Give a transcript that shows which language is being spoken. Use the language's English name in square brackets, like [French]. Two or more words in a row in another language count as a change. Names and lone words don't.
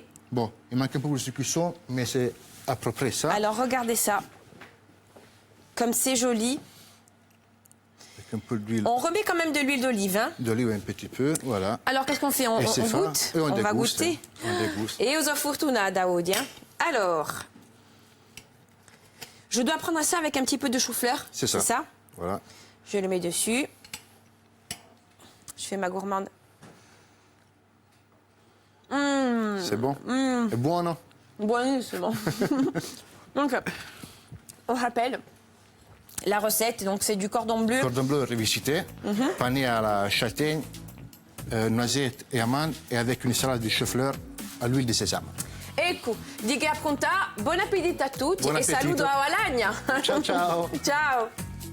[French] Bon, il manque un peu plus de cuisson, mais c'est à peu près ça. Alors, regardez ça. Comme c'est joli. Avec un peu d'huile. On remet quand même de l'huile d'olive. Hein. D'olive un petit peu, voilà. Alors, qu'est-ce qu'on fait? On goûte? Et on va déguste, goûter. On déguste. Et uso fortuna, Daoud. Hein. Alors, je dois prendre ça avec un petit peu de chou-fleur. C'est ça. Voilà. Je le mets dessus. Je fais ma gourmande. C'est bon. C'est bon, non? Buonissimo. Donc, on rappelle la recette. Donc, c'est du cordon bleu. Cordon bleu revisité, pané à la châtaigne, noisette et amandes, et avec une salade de chou-fleur à l'huile de sésame. [Italian] Ecco, di che appunta, buon appetito a tutti Buon e appetito. saluto a Valagna. Ciao, ciao. Ciao.